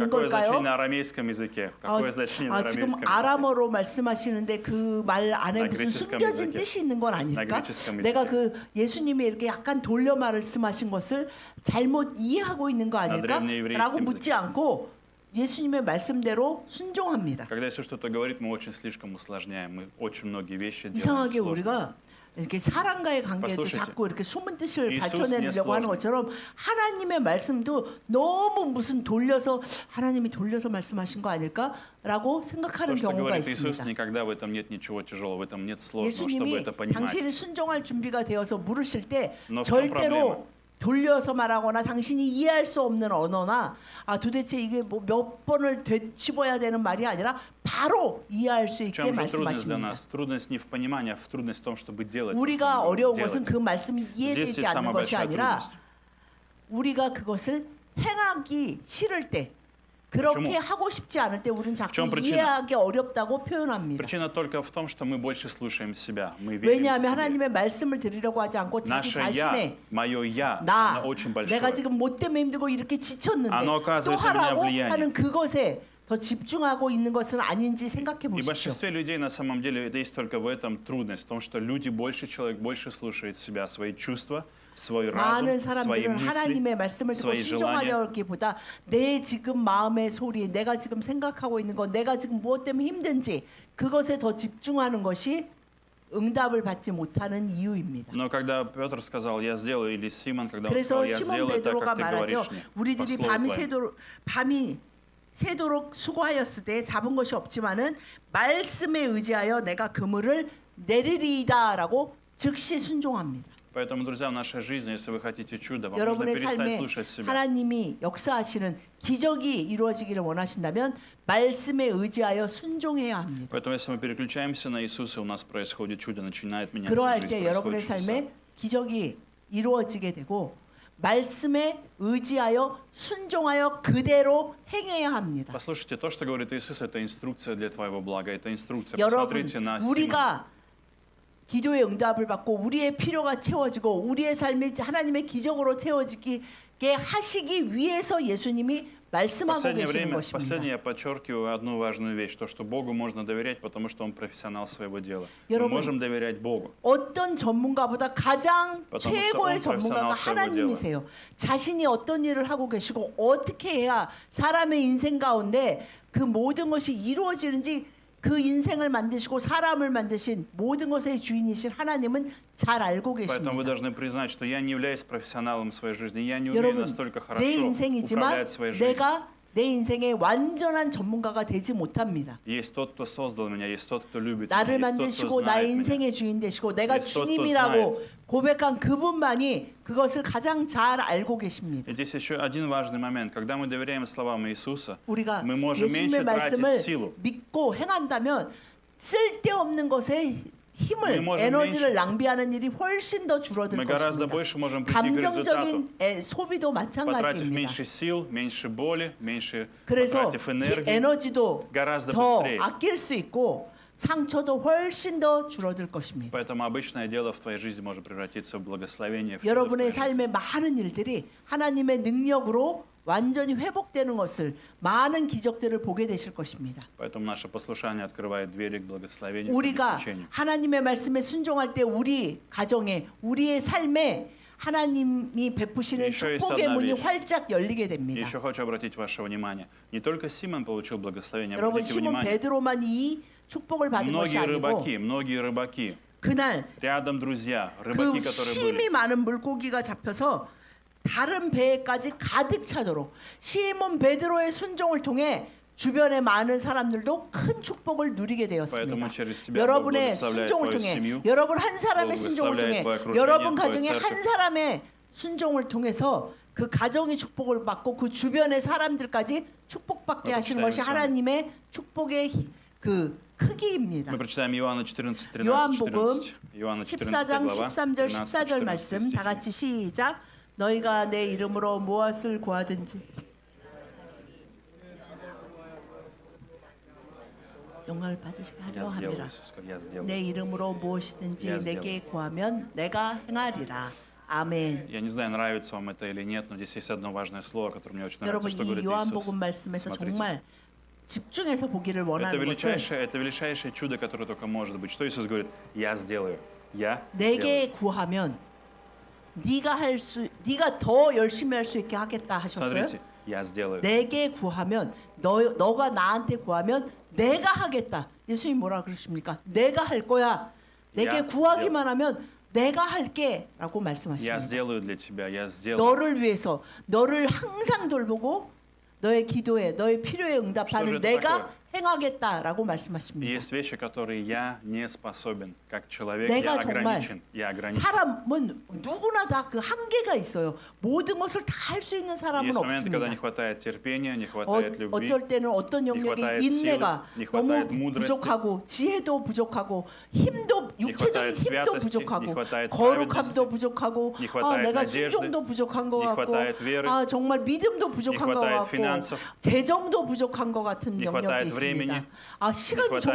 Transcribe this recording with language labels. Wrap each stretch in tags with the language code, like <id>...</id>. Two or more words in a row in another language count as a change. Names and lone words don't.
<ru>Какое значение</ru> <ko>걸까요?</ko> <ru>на арамейском языке? Какое значение на</ru> <ko>지금</ko> <ru>арамейском языке?</ru> <ko>아람어로 말씀하시는데 그 말 안에 나 무슨 그리스도의 숨겨진</ko> <ru>языке.</ru> <ko>뜻이 있는 건 나 아닐까? 그리스도의 내가</ko> <ru>языке.</ru> <ko>그 예수님이 이렇게 약간 돌려 말씀하신 것을 잘못 이해하고 있는 거 아닐까?</ko> <ru>древнееврейском</ru> <ko>라고</ko> <ru>языке.</ru> <ko>묻지 않고 예수님의 말씀대로 순종합니다.</ko> <ru>Когда Иисус что-то говорит, мы очень слишком усложняем. Мы очень многие вещи делаем</ru> <ko>이상하게</ko> <ru>сложными.</ru> <ko>우리가 이렇게 사람과의 관계에도</ko> <ru>послушайте.</ru> <ko>자꾸 이렇게 숨은 뜻을 이수스 밝혀내려고 하는</ko> <ru>не</ru> <ko>것처럼 하나님의 말씀도 너무 무슨 돌려서 하나님이 돌려서 말씀하신 거 아닐까라고 생각하는</ko> <ru>То, что</ru> <ko>경우가</ko> <ru>говорит Иисус,</ru> <ko>있습니다.</ko> <ru>никогда в этом нет ничего тяжелого, в этом нет сложного, чтобы</ru> <ko>예수님이</ko> <ru>это понимать.</ru> <ko>당신이 순종할 준비가 되어서 물으실 때</ko> <ru>Но в чем</ru> <ko>절대로 돌려서 말하거나 당신이 이해할 수 없는 언어나 도대체 이게 뭐 몇 번을 되짚어야 되는 말이 아니라 바로 이해할 수</ko> <ru>В</ru> <ko>있게</ko> <ru>чем же трудность для</ru> <ko>말씀하십니다.</ko> <ru>нас? Трудность не в понимании, а в трудность в том, чтобы делать. то,</ru> <ko>우리가</ko> <ru>что мы</ru> <ko>어려운</ko> <ru>делать.</ru> <ko>것은 그 말씀이</ko> <ru>Здесь</ru> <ko>이해되지</ko> <ru>и</ru> <ko>않는</ko> <ru>самая</ru> <ko>것이</ko> <ru>большая</ru> <ko>아니라</ko> <ru>трудность.</ru> <ko>우리가 그것을 행하기 싫을 때 그렇게</ko> <ru>почему?</ru> <ko>하고 싶지 않을 때 우리는 자꾸</ko> <ru>чем причина?</ru> <ko>이해하기 어렵다고 표현합니다.</ko> <ru>Причина только в том, что мы больше слушаем себя, мы верим</ru> <ko>왜냐하면</ko> <ru>себе.</ru> <ko>하나님의 말씀을 들으려고 하지 않고 자기</ko> <ru>Наше я,</ru> <ko>자신의</ko> <ru>мое я,</ru> <ko>나</ko> <ru>оно очень большое.</ru> <ko>내가 지금 뭐 때문에 힘들고 이렇게 지쳤는데</ko> <ru>оно</ru> <ko>또</ko> <ru>оказывает на меня</ru> <ko>하라고</ko> <ru>влияние.</ru> <ko>하는 그것에 더 집중하고 있는 것은 아닌지 생각해</ko> <ru>И в</ru> <ko>보십시오.</ko> <ru>большинстве людей на самом деле это есть только в этом трудность, в том, что люди человек больше слушает себя, свои чувства, свой</ru> <ko>많은</ko> <ru>разум, свои</ru> <ko>사람들은</ko> <ru>мысли,</ru> <ko>하나님의 말씀을 듣고</ko> <ru>свои желания.</ru> <ko>순종하려기보다 내 지금 마음의 소리, 내가 지금 생각하고 있는 것, 내가 지금 무엇 때문에 힘든지 그것에 더 집중하는 것이 응답을 받지 못하는 이유입니다.</ko> <ru>Но когда Петр сказал, я сделаю, или Симон, когда он</ru> <ko>그래서</ko> <ru>сказал, я</ru> <ko>시몬</ko> <ru>сделаю так,</ru> <ko>베드로가</ko> <ru>как ты</ru> <ko>말하죠.</ko> <ru>говоришь мне, по</ru> <ko>우리들이</ko> <ru>слову твоему.</ru> <ko>새도록 수고하였을 때 잡은 것이 없지만은 말씀에 의지하여 내가 그물을 내리리이다라고 즉시 순종합니다.</ko> <ru>Поэтому, друзья, в нашей жизни, если вы хотите чудо, вам нужно</ru> <ko>여러분의</ko> <ru>перестать</ru> <ko>삶에</ko> <ru>слушать себя.</ru> <ko>하나님이 역사하시는 기적이 이루어지기를 원하신다면 말씀에 의지하여 순종해야 합니다.</ko> <ru>Поэтому, если мы переключаемся на Иисуса, у нас происходит чудо, начинает меняться</ru> <ko>그러할</ko> <ru>жизнь,</ru> <ko>때 여러분의</ko> <ru>происходит чудеса.</ru> <ko>삶에 기적이 이루어지게 되고 말씀에 의지하여 순종하여 그대로 행해야 합니다.</ko> <ru>Послушайте, то, что говорит Иисус, это инструкция для твоего блага, это инструкция.</ru> <ko>여러분,</ko> <ru>Посмотрите на Симона.</ru> <ko>우리가 기도의 응답을 받고 우리의 필요가 채워지고 우리의 삶이 하나님의 기적으로 채워지게 하시기 위해서 예수님이 말씀하고</ko> <ru>Последнее</ru> <ko>계시는</ko> <ru>время,</ru> <ko>것입니다.</ko> <ru>последнее я подчеркиваю одну важную вещь, то, что Богу можно доверять, потому что Он профессионал своего дела. Мы</ru> <ko>여러분,</ko> <ru>можем доверять Богу.</ru> <ko>어떤 전문가보다 가장</ko> <ru>потому что</ru> <ko>최고의</ko> <ru>он</ru> <ko>전문가가</ko> <ru>профессионал своего</ru> <ko>하나님이세요. 자신이 어떤 일을 하고 계시고 어떻게 해야 사람의 인생 가운데 그 모든 것이 이루어지는지 그 인생을 만드시고 사람을 만드신 모든 것의 주인이신 하나님은 잘 알고</ko> <ru>Поэтому вы</ru> <ko>계십니다.</ko> <ru>должны признать, что я не являюсь профессионалом в своей жизни, я не умею</ru> <ko>여러분,</ko> <ru>настолько</ru> <ko>내</ko> <ru>хорошо</ru> <ko>인생이지만</ko> <ru>управлять своей жизнью.</ru> <ko>내가 내 인생의 완전한 전문가가 되지 못합니다.</ko> <ru>Есть тот, кто создал меня, есть тот, кто любит</ru> <ko>나를</ko> <ru>меня, есть тот,</ru> <ko>만드시고</ko> <ru>кто знает</ru> <ko>나의</ko> <ru>меня.</ru> <ko>인생의 주인 되시고 내가</ko> <ru>Есть тот, кто</ru> <ko>주님이라고 고백한 그분만이 그것을 가장 잘 알고 계십니다.</ko> <ru>И здесь еще один важный момент. Когда мы доверяем словам Иисуса,</ru> <ko>우리가</ko> <ru>мы можем меньше</ru> <ko>예수님의</ko> <ru>тратить</ru> <ko>말씀을</ko> <ru>силу.</ru> <ko>믿고 행한다면 쓸데없는 것에 힘을</ko> <ru>Мы можем</ru> <ko>에너지를</ko> <ru>меньше-</ru> <ko>рав비하는 일이 훨씬 더 줄어들</ko> <ru>Мы гораздо</ru> <ko>것입니다.</ko> <ru>больше можем прийти к результату,</ru> <ko>감정적인 소비도</ko> <ru>потратив</ru> <ko>마찬가지입니다.</ko> <ru>меньше сил, меньше боли, меньше</ru> <ko>그래서</ko> <ru>потратив энергии.</ru> <ko>에너지도</ko> <ru>гораздо</ru> <ko>더</ko> <ru>быстрее.</ru> <ko>아낄 수 있고 상처도 훨씬 더 줄어들 것입니다.</ko> <ru>Поэтому обычное дело в твоей жизни может превратиться в благословение, в чудо в</ru> <ko>여러분의</ko> <ru>твоей жизни.</ru> <ko>삶의 많은 일들이 하나님의 능력으로 완전히 회복되는 것을 많은 기적들을 보게 되실 것입니다.</ko> <ru>Поэтому наше послушание открывает двери к благословению, к</ru> <ko>우리가</ko> <ru>обеспечению.</ru> <ko>하나님의 말씀에 순종할 때 우리 가정에 우리의 삶에 하나님이 베푸시는</ko> <ru>еще есть</ru> <ko>축복의</ko> <ru>одна</ru> <ko>문이</ko> <ru>вещь.</ru> <ko>활짝 열리게</ko> <ru>И</ru> <ko>됩니다.</ko> <ru>еще хочу обратить ваше внимание. Не только Симон получил благословение,</ru> <ko>여러분</ko> <ru>обратите</ru> <ko>시몬</ko> <ru>внимание.</ru> <ko>베드로만 이 축복을 받은 것이 아니고</ko> <ru>многие рыбаки,</ru> <ko>그날</ko> <ru>рядом друзья,</ru> <ko>그</ko> <ru>рыбаки, которые были.</ru> <ko>심이 많은 물고기가 잡혀서 다른 배에까지 가득 차도록 시몬 베드로의 순종을 통해 주변의 많은 사람들도 큰 축복을 누리게 되었습니다.</ko> <ru>Поэтому через тебя Бог</ru> <ko>여러분의</ko> <ru>благословляет</ru> <ko>순종을</ko> <ru>твою</ru> <ko>통해,</ko> <ru>семью.</ru> <ko>여러분 한 사람의</ko> <ru>Бог</ru> <ko>순종을 통해,</ko> <ru>благословляет твое окружение,</ru> <ko>여러분</ko> <ru>твою</ru> <ko>가정의</ko> <ru>церковь.</ru> <ko>한 사람의 순종을 통해서 그 가정이 축복을 받고 그 주변의 사람들까지 축복받게 하시는 것이 하나님의 축복의 그 크기입니다.</ko> <ru>Мы прочитаем Иоанна 14, 13,</ru> <ko>요한복음</ko> <ru>14. Иоанна 14</ru> <ko>14장</ko> <ru>глава,</ru> <ko>13절</ko> <ru>13,</ru> <ko>14절</ko> <ru>14</ru> <ko>말씀</ko> <ru>стихи.</ru> <ko>다 같이 시작. 너희가 내 이름으로 무엇을 구하든지 영광을 받으시게 하려</ko> <ru>Я сделаю,</ru> <ko>함이라.</ko> <ru>Иисус, как я сделаю.</ru> <ko>내 이름으로 무엇이든지</ko> <ru>Я</ru> <ko>내게 구하면 내가 행하리라. 아멘.</ko> <ru>Я не знаю, нравится вам это или нет, но здесь есть одно важное слово, которое мне очень нравится,</ru> <ko>여러분</ko> <ru>что</ru> <ko>이</ko> <ru>говорит</ru> <ko>요한복음</ko> <ru>Иисус.</ru> <ko>말씀에서</ko> <ru>Смотрите.</ru> <ko>정말 집중해서 보기를</ko> <ru>Это</ru> <ko>원하는 것은</ko> <ru>величайшее чудо, которое только может быть. Что Иисус говорит? Я сделаю. Я сделаю.</ru> <ko>내게 구하면 네가 더 열심히 할 수 있게 하겠다 하셨어요.</ko> <ru>Смотрите, я сделаю.</ru> <ko>내게 구하면 너가 나한테 구하면 내가 하겠다. 예수님 뭐라 그러십니까? 내가 할 거야. 내게 야, 구하기만 하면 내가 할게라고</ko> <ru>Я</ru> <ko>말씀하십니다.</ko> <ru>сделаю для тебя. Я сделаю.</ru> <ko>너를 위해서 너를 항상 돌보고 너의 기도에 너의 필요에 응답하는</ko> <ru>это</ru> <ko>내가</ko> <ru>такое?</ru> <ko>행하겠다라고 말씀하십니다.</ko> <ru>Есть вещи, которые я не способен. Как человек,</ru> <ko>내가</ko> <ru>я</ru> <ko>정말</ko> <ru>ограничен. Я ограничен.</ru> <ko>사람은 누구나 다 그 한계가 있어요. 모든 것을 다 할 수 있는 사람은</ko> <ru>Есть моменты, когда не</ru> <ko>없습니다.</ko> <ru>хватает терпения, не хватает любви.</ru> <ko>어쩔 때는 어떤 영역이</ko> <ru>хватает</ru> <ko>인내가</ko> <ru>силы, не</ru> <ko>너무</ko> <ru>хватает мудрости,</ru> <ko>부족하고 지혜도 부족하고 힘도 육체적인</ko> <ru>хватает</ru> <ko>힘도</ko> <ru>святости,</ru> <ko>부족하고</ko> <ru>не хватает</ru> <ko>거룩함도</ko> <ru>праведности,</ru> <ko>부족하고</ko> <ru>не хватает</ru> <ko>내가</ko> <ru>надежды,</ru> <ko>순종도 부족한 것</ko> <ru>не</ru> <ko>같고</ko> <ru>хватает веры,</ru> <ko>정말 믿음도</ko> <ru>не</ru> <ko>부족한 것</ko> <ru>хватает</ru> <ko>같고</ko> <ru>финансов,</ru> <ko>재정도 부족한 것 같은</ko> <ru>не</ru> <ko>영역이</ko> <ru>хватает</ru> <ko>있습니다.</ko> <ru>времени,</ru> <ko>시간이</ko> <ru>не</ru>